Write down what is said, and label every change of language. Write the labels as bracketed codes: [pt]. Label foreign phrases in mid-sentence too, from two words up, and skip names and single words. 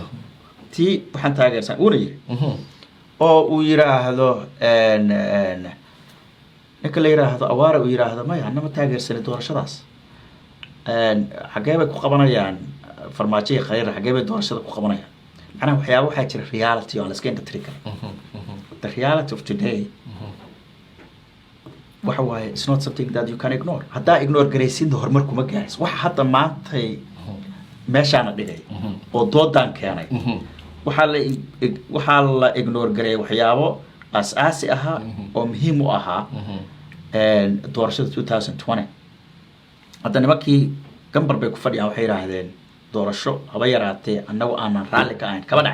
[so] tii waxaan taageersan uuna yiri oo uu yiraahdo ninka la yiraahdo awaara uu yiraahdo anna ma taageersan doorashadaas xagee bay ku qabanayaan farmaajo khayr xagee bay doorashada ku qabanayaan macnaha waxyaabo waxaa jira reality oo la iska intiri karo [en] the reality of today [so] waxa waaye [en] it's not something that you can ignore [so] haddaa ignore garaysiinta horumar kuma gaarayso waxa hadda maantay meeshaana dhigay oo doodaan keenay waxaa la ignore gareeyay waxyaabo aas-aasi ahaa oo muhiim u ahaa doorashada 2020 hadda nimankii gambar bay ku fadhiyaan waxay yidhaahdeen doorasho haba yaraatee annagu aanan raalli ka ahayn kaba